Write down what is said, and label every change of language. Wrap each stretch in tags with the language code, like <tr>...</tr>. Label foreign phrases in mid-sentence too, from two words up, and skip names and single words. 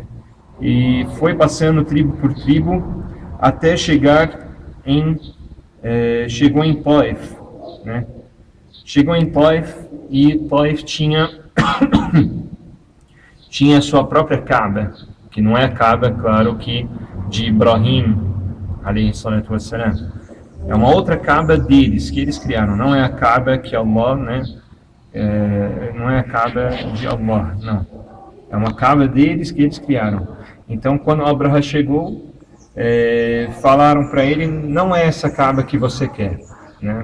<pt>E foi passando tribo por tribo até chegou em Taif, né? Chegou em Taif, e Taif tinha a sua própria Kaaba, que não é a Kaaba, claro, que de Ibrahim,</pt> <ar>عليه الصلاة والسلام.</ar> <pt>É uma outra Kaaba deles, que eles criaram. Não é a Kaaba que Allah, né? Não é a Kaaba de Allah, não. É uma Kaaba deles que eles criaram. Então, quando Abraha chegou, falaram para ele: não é essa Kaaba que você quer, né?</pt>